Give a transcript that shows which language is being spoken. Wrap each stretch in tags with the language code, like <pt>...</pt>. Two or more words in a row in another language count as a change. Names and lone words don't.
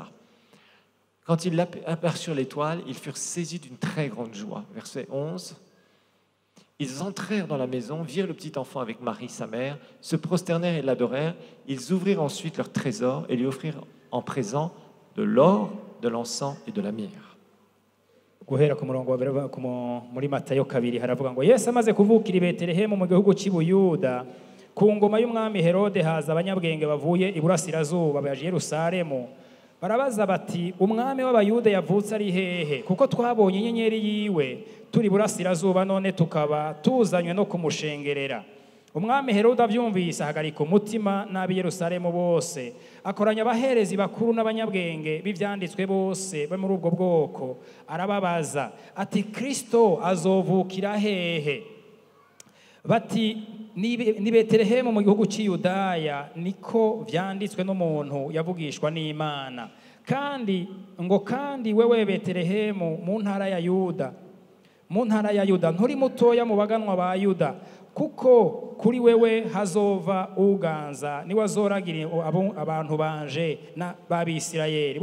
<fr>Quand ils aperçurent l'étoile, ils furent saisis d'une très grande joie. Verset 11. Ils entrèrent dans la maison, virent le petit enfant avec Marie, sa mère, se prosternèrent et l'adorèrent. Ils ouvrirent ensuite leur trésor et lui offrirent en présent de l'or, de l'encens et de la myrrhe.</fr> <rw>Guhera ku murongo muri Matayo 2 haravuga ngo Yesu amaze kuvukira i Betelehemu mu gihugu cy'i Buyuda ku ngoma y'umwami Herode haza abanyabwenge bavuye iburasirazuba baje Yerusalemu barabaza bati umwami w'abayuda yavutse ari hehe kuko twabonye inyenyeri yiwe turi burasirazuba none tukaba tuzanywe no kumushengerera.</rw> <rn>Umwami Herode abyumvise ahagarika umutima n'ab'i Yerusalemu bose akoranya abaherezi bakuru n'abanyabwenge b'ivyanditswe bose bo muri ubwo bwoko arababaza ati Kristo azovukira hehe? Bati ni Betelehemu mu gihugu cy'i Yudaya niko vyanditswe n'umuntu yavugishwa n'Imana kandi wewe Betelehemu mu ntara ya Yuda nturi mutoya mu baganwa ba Yuda kuko kuri wewe hazova uganza niwe azoragira abantu banje b'Abisirayeli.</rn>